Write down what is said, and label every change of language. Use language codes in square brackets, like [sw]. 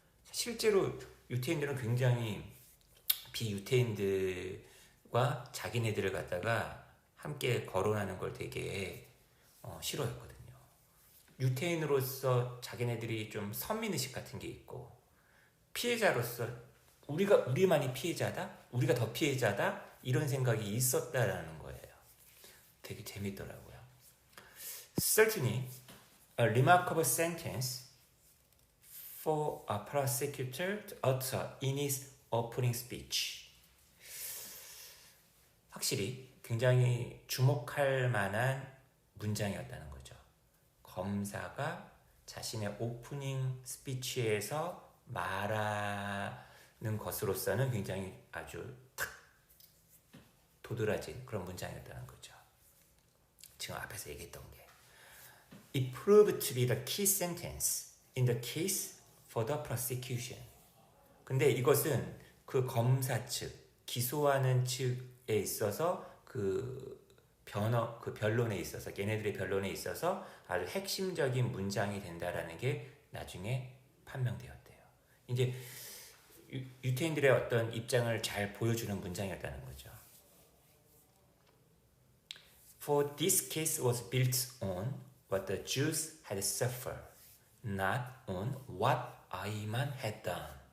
[ko] 실제로 유태인들은 굉장히 비유태인들과 자기네들을 갖다가 함께 거론하는 걸 되게 싫어했거든요. 유태인으로서 자기네들이 좀 선민의식 같은 게 있고, 피해자로서 우리만이 피해자다? 우리가 더 피해자다? 이런 생각이 있었다라는 거예요. 되게 재밌더라고요. [en] Certainly, a remarkable sentence for a prosecutor to utter in his opening speech. [ko] 확실히 굉장히 주목할 만한 문장이었다는 거죠. 검사가 자신의 오프닝 스피치에서 말하는 것으로서는 굉장히 아주 탁 도드라진 그런 문장이었다는 거죠. 지금 앞에서 얘기했던 게 [en] It proved to be the key sentence in the case for the prosecution. [ko] 근데 이것은 그 검사 측, 기소하는 측에 있어서 그 변론에 있어서, 걔네들의 변론에 있어서 아주 핵심적인 문장이 된다라는 게 나중에 판명되었대요. 이제 유태인들의 어떤 입장을 잘 보여주는 문장이었다는 거죠. [en] For this case was built on what the Jews had suffered, not on what 아이만 had done.